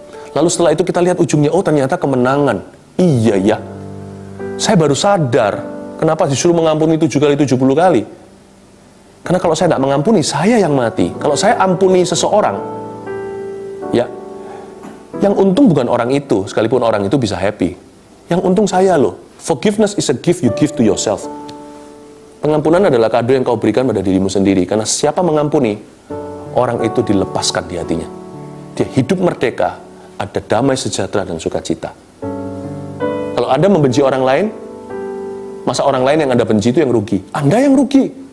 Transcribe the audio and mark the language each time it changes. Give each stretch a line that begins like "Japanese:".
Indonesian: Lalu setelah itu kita lihat ujungnya, oh ternyata kemenangan. Iya ya, saya baru sadar kenapa disuruh mengampuni 7 kali 70 kali. Karena kalau saya tidak mengampuni, saya yang mati. Kalau saya ampuni seseorang, ya, yang untung bukan orang itu, sekalipun orang itu bisa happy. Yang untung saya loh.
English: Forgiveness is a gift you give to yourself.
Indonesian: Pengampunan adalah kado yang kau berikan pada dirimu sendiri. Karena siapa mengampuni, orang itu dilepaskan di hatinya. Dia hidup merdeka, ada damai sejahtera dan sukacita. Kalau Anda membenci orang lain, masa orang lain yang Anda benci itu yang rugi? Anda yang rugi.